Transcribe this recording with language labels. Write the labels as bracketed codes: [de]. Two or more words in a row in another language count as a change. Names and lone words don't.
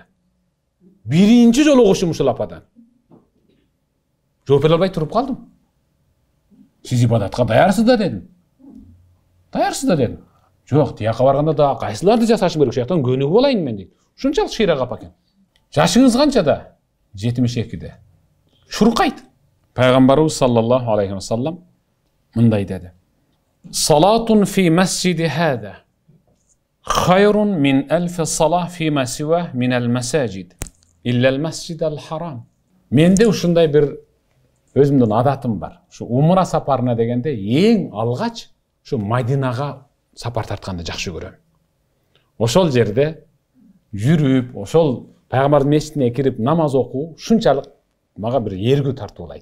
[ky] Биринчи жолу угушум ушул ападан. Жооп бере албай туруп калдым. Сиз ибадатка даярсыз да дедим. Даярсыз да дедим. Жок, тияка барганда да кайсыларды жасашым керек, ошоктон көнүгүп болайын мен дейт. Ушунчалык шыйрак апа экен. Жашыңыз канча да? 72-де. Шуркайт. Пайгамбарыбыз [ar] صلى الله عليه وسلم [ky] мындай деди. [ar] صلاة في مسجدي هذا خير من ألف صلاة فيما سوى من المساجد إلا المسجد الحرام. [ky] Менде ушундай бир өзүмдүн адатым бар. Ушу умра сапарына дегенде эң алгач ушу Мадинага сапар тартканды жакшы көрөм. Ошол жерде жүрүп, ошол пайгамбардын мечитине кирип намаз окуу ушунчалык мага бир эргүү тартуулайт.